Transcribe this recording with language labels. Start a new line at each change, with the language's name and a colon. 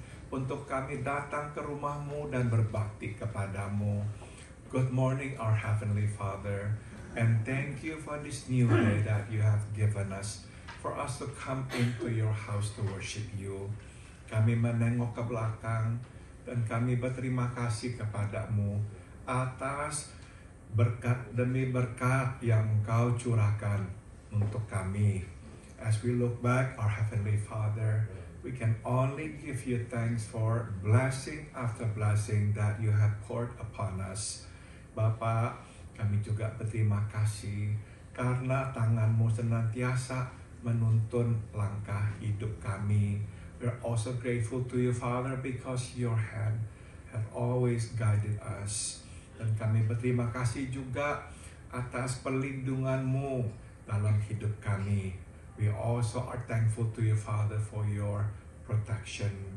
Indonesian: Untuk kami datang ke rumah-Mu dan berbakti kepadamu.
English: Good morning, our Heavenly Father, and thank you for this new day that you have given us, for us to come into your house to worship you.
Indonesian: Kami menengok ke belakang, dan kami berterima kasih kepadamu atas berkat demi berkat yang Engkau curahkan untuk kami.
English: As we look back, our Heavenly Father, we can only give you thanks for blessing after blessing that you have poured upon us.
Indonesian: Bapa, kami juga berterima kasih karena tangan-Mu senantiasa menuntun langkah hidup kami.
English: We're also grateful to you, Father, because your hand have always guided us.
Indonesian: Dan kami berterima kasih juga atas perlindungan-Mu dalam hidup kami.
English: We also are thankful to you, Father, for your protection.